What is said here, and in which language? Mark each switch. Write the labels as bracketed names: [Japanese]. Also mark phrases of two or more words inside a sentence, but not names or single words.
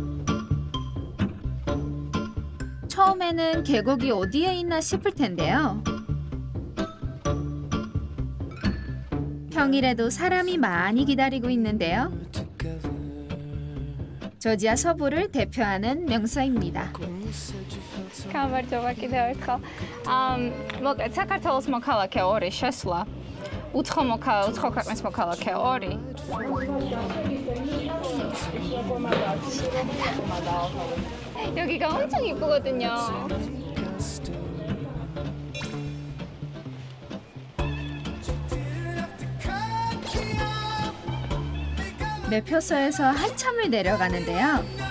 [Korean] 처음에는 계곡이 어디에 있나 싶을 텐데요. 평일에도 사람이 많이 기다리고 있는데요. 조지아 서부를 대표하는 명소입니다. [Georgian] გამარჯობა კიდევ ერთხელ. მოგეთ საქართველოს მოქალაქე 2 შესვლა. უცხო ქვეყნის მოქალაქე 2. [Korean] 여기가 엄청 이쁘거든요. 매표소에서 한참을 내려가는데요.